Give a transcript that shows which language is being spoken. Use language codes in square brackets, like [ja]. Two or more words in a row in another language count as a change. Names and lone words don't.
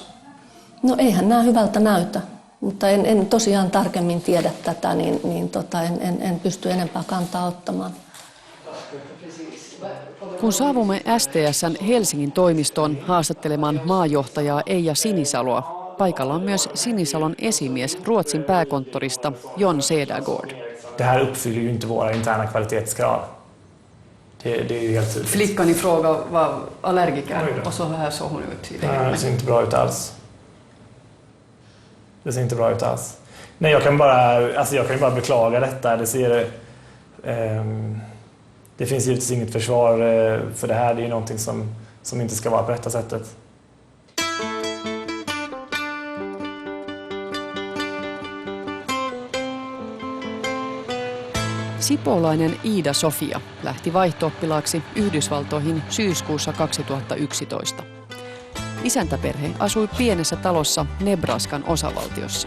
[fi] No eihän nämä hyvältä näytä, mutta en tosiaan tarkemmin tiedä tätä, en pysty enempää kantaa ottamaan. Kun saavumme STS:n Helsingin toimistoon haastattelemaan maajohtajaa Eija Sinisaloa, paikalla on myös Sinisalon esimies Ruotsin pääkonttorista John Cedergård. [sv] Det här uppfyller ju inte våra interna kvalitetskrav. Det är ju helt tydligt. Flickan i fråga var allergiker och så här såg hon ut. Det ser inte bra ut alls. Det ser inte bra ut alls. Nej, jag kan ju bara beklaga detta. Det finns givetvis inget försvar för det här. Det är ju någonting som inte ska vara på detta sättet. [fi] Sipoolainen Iida Sofia lähti vaihto-oppilaaksi Yhdysvaltoihin syyskuussa 2011. Isäntäperhe asui pienessä talossa Nebraskan osavaltiossa.